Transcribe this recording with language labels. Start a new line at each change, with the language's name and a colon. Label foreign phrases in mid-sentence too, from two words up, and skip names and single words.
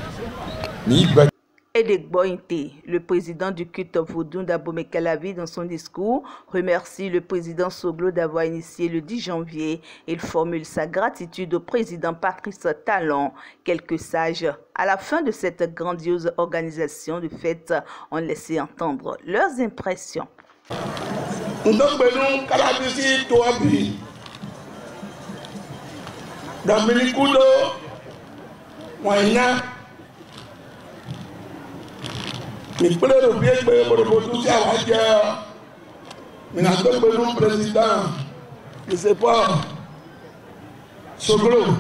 French: Edek Bointe, le président du culte Vodou d'Abomey-Calavi, dans son discours, remercie le président Soglo d'avoir initié le 10 janvier. Il formule sa gratitude au président Patrice Talon. Quelques sages, à la fin de cette grandiose organisation de fête, ont laissé entendre leurs impressions.
Ewe: Mi kple ɖe vie gbe boɖoboɖo sia wòadze minado gbenu président Nicéphore Soglo